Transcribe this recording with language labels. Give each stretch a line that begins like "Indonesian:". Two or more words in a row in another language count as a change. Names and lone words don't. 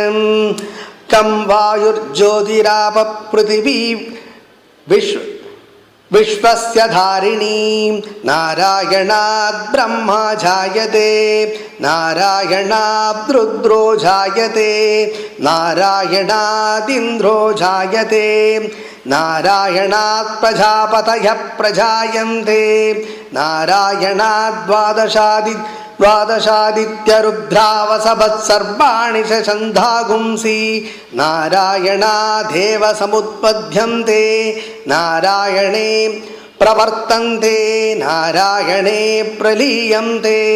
Sanskrit: कं वायुर्ज्योतिरापः पृथिवी विश्वस्य धारिणी नारायणात् ब्रह्मा जायते नारायणात् रुद्रो जायते नारायणादिन्द्रो जायते नारायणात् प्रजापतयः प्रजायन्ते नारायणात् द्वादशादित्यरुद्रावसवत्सर्वाणि च छन्दागुंसि नारायणादेव समुत्पद्यन्ते नारायणे प्रवर्तन्ते नारायणे प्रलीयन्ते.